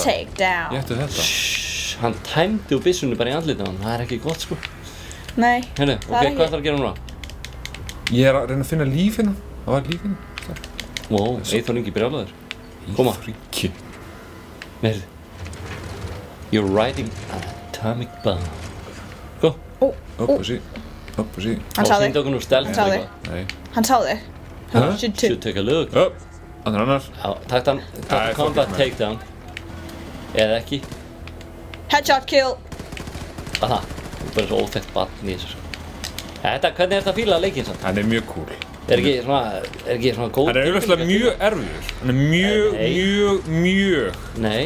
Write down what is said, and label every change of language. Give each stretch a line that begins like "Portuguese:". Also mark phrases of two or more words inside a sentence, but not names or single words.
English: takedown.
Icelandic: Ég ætti þetta. Hann tæmdi úr byssunni bara í andlitið á hann, það er ekki gott, sko. Nei. Heyrðu, Það ok, er ekki- hvað ætlar að gera núna? Ég er að reyna að finna líf hérna. Það var líf hérna. Wow, Eyþór Ingi brjálaður. Koma. Fríki. Nei, heyrðu.
English: You're riding an atomic bomb. Go.
Icelandic: upp og sí. Hann sá þig. Sýndi okkur nú stealth Hann sá þig. líka. Nei. Hann sá þig.
English: Should take a look.
Icelandic: Upp, annar. Já, takk hann, Æ,
English: combat fuck it, takedown.
Icelandic: Eða ekki.
English: Headshot kill.
Icelandic: Aha, þú er bara svo óþekkt barn í þessu. Þetta, hvernig er þetta að fíla leikinn samt? Hann er mjög cool. Er ekki svona góð? Hann er auðvitað mjög erfiður. Hann er mjög Nei.